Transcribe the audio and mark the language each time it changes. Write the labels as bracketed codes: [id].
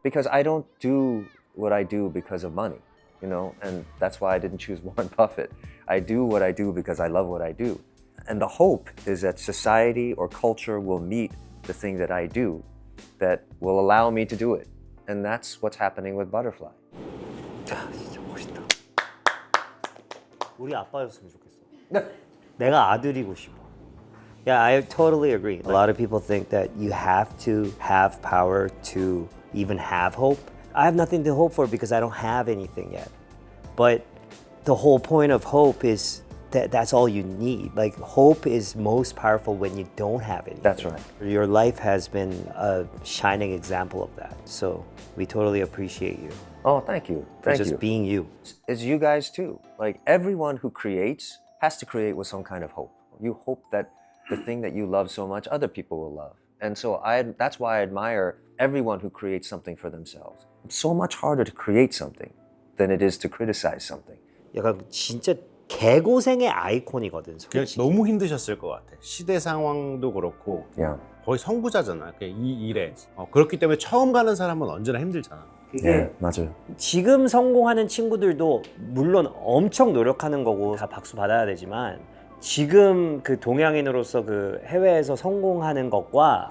[en] Because I don't do what I do because of money, you know, and that's why I didn't choose Warren Buffett. I do what I do because I love what I do. And the hope is that society or culture will meet the thing that I do that will allow me to do it. And that's what's happening with Butterfly. [ko] 진짜 멋있다. 우리 아빠였으면 좋겠어. 내가 아들이고 싶어. [en] Yeah, I totally agree. A lot of people think that you have to have power to even have hope. I have nothing to hope for because I don't have anything yet. But the whole point of hope is that that's all you need. Like hope is most powerful when you don't have anything. That's right. Your life has been a shining example of that. So we totally appreciate you Oh, thank you. for Thank just you. being you. It's you guys too. Like everyone who creates has to create with some kind of hope. You hope that the thing that you love so much, other people will love. And so that's why I admire everyone who creates something for themselves. It's so much harder to create something than it is to criticize something. [ko] 약간 진짜 개고생의 아이콘이거든. 그냥 솔직히. 너무 힘드셨을 것 같아. 시대 상황도 그렇고 [en] Yeah. [ko] 거의 선구자잖아. 이 일에. 그렇기 때문에 처음 가는 사람은 언제나 힘들잖아. Yeah, 맞아요. 지금 성공하는 친구들도 물론 엄청 노력하는 거고 다 박수 받아야 되지만 지금 그 동양인으로서 그 해외에서 성공하는 것과